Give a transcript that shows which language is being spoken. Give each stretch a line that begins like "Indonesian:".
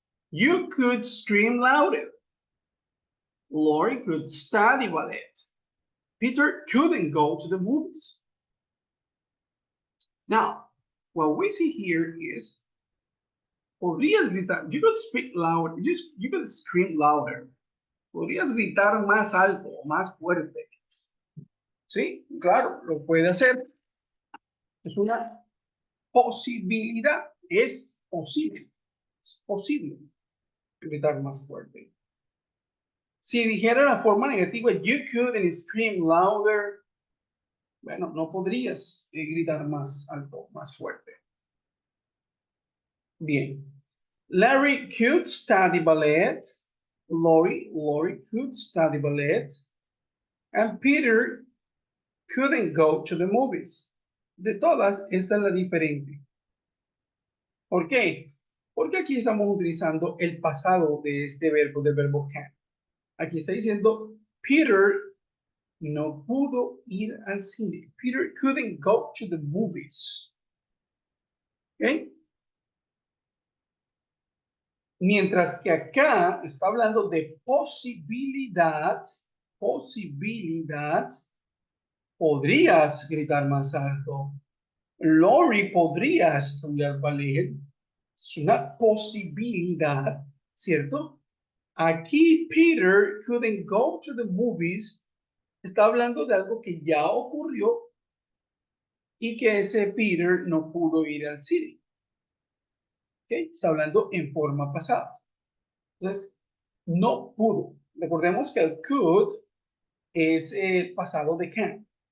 English: You could scream louder. Lori could study ballet. Peter couldn't go to the movies. Now, what we see here is,
Spanish: podrías gritar,
English: you could speak louder, you could scream louder.
Spanish: Podrías gritar más alto o más fuerte. Sí, claro, lo puede hacer. Es una posibilidad, es posible gritar más fuerte. Si dijera la forma negativa,
English: you couldn't scream louder,
Spanish: bueno, no podrías gritar más alto, más fuerte. Bien.
English: Larry could study ballet. Lori could study ballet. And Peter couldn't go to the movies.
Spanish: De todas, esta es la diferente. ¿Por qué? Porque aquí estamos utilizando el pasado de este verbo, del verbo can. Aquí está diciendo, Peter no pudo ir al cine.
English: Peter couldn't go to the movies.
Spanish: ¿Ok? Mientras que acá está hablando de posibilidad, podrías gritar más alto. Lori podría estudiar ballet. Es una posibilidad, ¿cierto? Aquí
English: Peter couldn't go to the movies.
Spanish: Está hablando de algo que ya ocurrió y que ese Peter no pudo ir al cine. ¿Okay? Está hablando en forma pasada. Entonces, no pudo. Recordemos que el could es el pasado de can.